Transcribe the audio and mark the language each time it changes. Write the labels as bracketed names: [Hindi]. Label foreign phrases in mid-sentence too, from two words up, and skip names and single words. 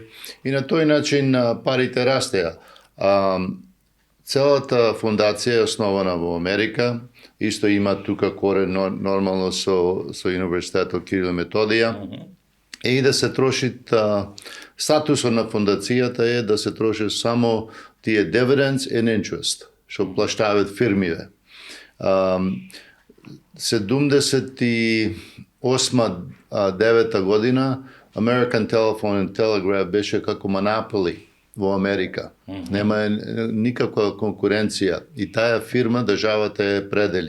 [Macedonian] И на тој начин парите растеа. Целата фондација е основана во Америка. Исто има тука корен нормално со Универзитетот Кирил и Методија. И да се троши статусот на фондацијата е да се троши само тие [English] dividends and interest, [Macedonian] што плаштаваат фирмите. 78-9 година American Telephone and Telegraph беше како monopoly во Америка. Нема никаква конкуренција. И таа фирма државата е предели.